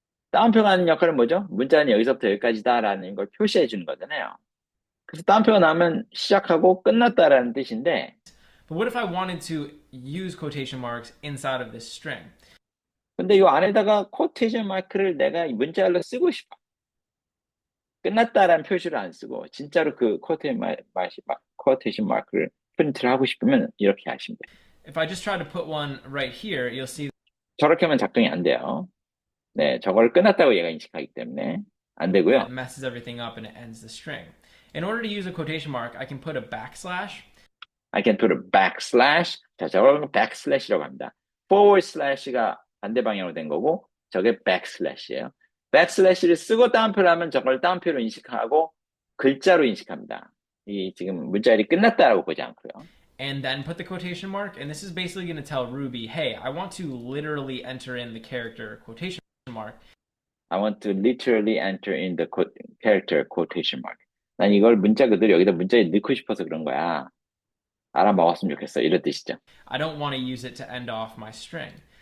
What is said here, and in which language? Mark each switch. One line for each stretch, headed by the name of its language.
Korean: 따옴표가 하는 역할은 뭐죠? 문자는 여기서부터 여기까지다라는 걸 표시해 주는 거잖아요. 그래서 따옴표가 나오면 시작하고 끝났다라는 뜻인데
English: But what if I wanted to use quotation marks inside of this string?
Korean: 근데 이 안에다가 quotation mark를 내가 문자열로 쓰고 싶어. 끝났다라는 표시를 안 쓰고 진짜로 그 quotation mark를 프린트를 하고 싶으면 이렇게 하시면 돼요.
English: If I just try to put one right here, you'll see
Korean: 저렇게 하면 작동이 안 돼요. 네, 저걸 끝났다고 얘가 인식하기 때문에 안 되고요.
English: it messes everything up and it ends the string. In order to use a quotation mark, I can put a backslash. I can put a backslash.
Korean: 자, 저걸 backslash이라고 합니다. forward slash가 반대 방향으로 된 거고 저게 backslash예요. backslash를 쓰고 따옴표를 하면 저걸 따옴표로 인식하고 글자로 인식합니다. 이 지금 문자열이 끝났다라고 보지 않고요.
English: And then put the quotation mark. And this is basically going to tell Ruby, hey, I want to literally enter in the character quotation mark. I want to literally enter in the character quotation mark.
Korean: 난 이걸 문자 그대로 여기다 문자에 넣고 싶어서 그런 거야. 알아먹었으면 좋겠어. 이런 뜻이죠.
English: I don't want to use it to end off my string.